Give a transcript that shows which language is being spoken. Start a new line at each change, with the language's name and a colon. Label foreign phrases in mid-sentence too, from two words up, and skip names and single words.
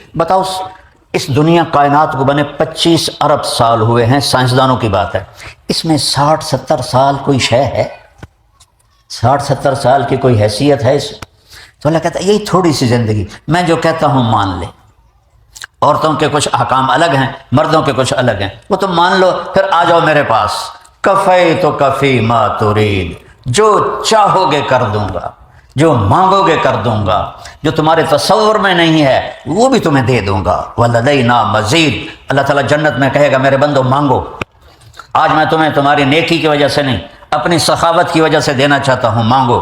Urdu: بتاؤ اس دنیا کائنات کو بنے 25 ارب سال ہوئے ہیں، سائنسدانوں کی بات ہے، اس میں 60-70 سال کوئی شے ہے، 60-70 سال کی کوئی حیثیت ہے اس. تو اللہ کہتا ہے یہی تھوڑی سی زندگی، میں جو کہتا ہوں مان لے. عورتوں کے کچھ احکام الگ ہیں، مردوں کے کچھ الگ ہیں، وہ تم مان لو، پھر آ جاؤ میرے پاس.
Arabic: کفی تو کفی ما ترید،
Urdu: جو چاہو گے کر دوں گا، جو مانگو گے کر دوں گا، جو تمہارے تصور میں نہیں ہے وہ بھی تمہیں دے دوں گا.
Arabic: وَلَدَيْنَا مَزِيدٌ،
Urdu: اللہ تعالیٰ جنت میں کہے گا میرے بندو مانگو، آج میں تمہیں تمہاری نیکی کی وجہ سے نہیں، اپنی سخاوت کی وجہ سے دینا چاہتا ہوں، مانگو.